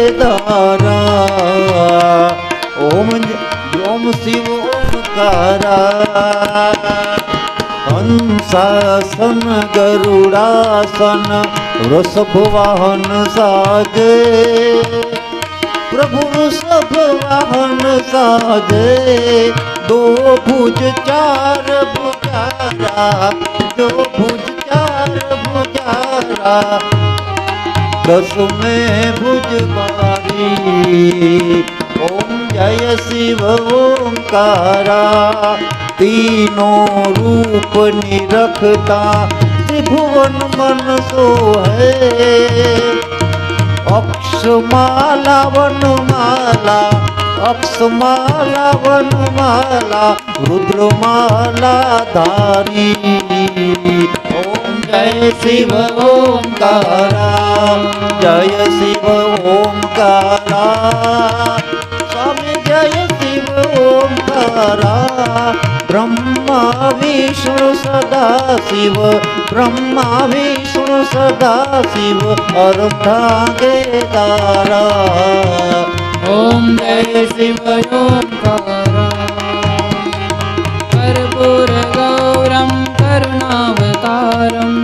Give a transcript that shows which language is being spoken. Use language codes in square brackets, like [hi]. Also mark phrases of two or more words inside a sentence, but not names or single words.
[hi] दारा ओम ओम शिव ओमकारा हंसासन गरुडासन वृषभ वाहन साजे प्रभु वृषभ वाहन साजे दो भुज चार भुजारा दो भुज चार भुजारा दस में भुज बारी ओम जय शिव ओंकारा तीनों रूप निरखता त्रिभुवन मन सो है अक्षमाला वनमाला अक्षमाला वनमाला रुद्रमाला धारी ओम जय शिव ओंकारा जय शिव ओंकारा स्वामी जय शिव ओंकारा ब्रह्मा विष्णु सदा शिव ब्रह्मा विष्णु सदा शिव अर्धांगे दारा ओम जय शिव ओंकारा [sa] कर्पूर गौरम करुणावतारम